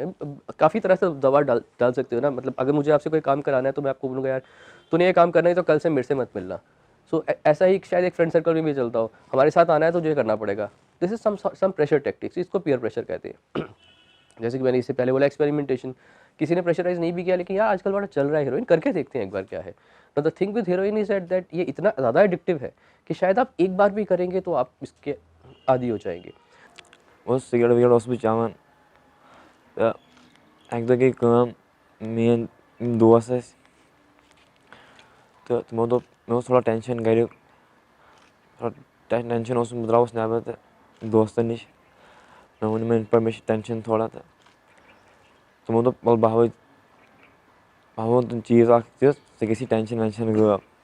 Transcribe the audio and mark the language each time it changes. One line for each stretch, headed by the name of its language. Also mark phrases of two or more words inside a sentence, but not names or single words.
Urdu: کافی طرح سے دباؤ ڈال سکتے ہو نا، مطلب اگر مجھے آپ سے کوئی کام کرانا ہے تو میں آپ کو بولوں گا یار تو نے یہ کام کرنا ہے تو کل سے میرے سے مت ملنا۔ سو ایسا ہی شاید ایک
English: friend circle
Urdu: میں بھی چلتا ہو، ہمارے ساتھ آنا ہے تو جو کرنا پڑے گا۔
English: this is some pressure tactics,
Urdu: اس کو
English: peer pressure
Urdu: کہتے ہیں۔ جیسے کہ میں نے اس سے پہلے بولا ایکسپیریمنٹیشن، کسی نے پریشرائز نہیں بھی کیا لیکن یار آج کل بڑا چل رہا ہے ہیروئن، کر کے دیکھتے ہیں ایک بار کیا ہے۔
English: now the thing with heroin is that
Urdu: یہ اتنا زیادہ ایڈکٹیو ہے کہ شاید آپ ایک بار بھی کریں گے تو آپ اس کے عادی ہو جائیں گے۔
Kashmiri: وہ سگریٹ وگریٹ اوسُس بہٕ چٮ۪وان تہٕ اَکہِ دۄہ گٔے کٲم، میٛٲنۍ دوس ٲسۍ تہٕ تِمو دوٚپ مےٚ اوس تھوڑا ٹٮ۪نشَن گَریُک، تھوڑا ٹٮ۪نشَن اوسُم، بہٕ درٛاوُس نٮ۪بر تہٕ دوستَن نِش مےٚ ووٚن یِمَن یِتھ پٲٹھۍ مےٚ چھِ ٹٮ۪نشَن تھوڑا، تہٕ تِمو دوٚپ وَلہٕ بہٕ وَنہٕ تِم چیٖز اَکھ تِژھ ژےٚ گژھی ٹٮ۪نشَن وٮ۪نشَن غٲب۔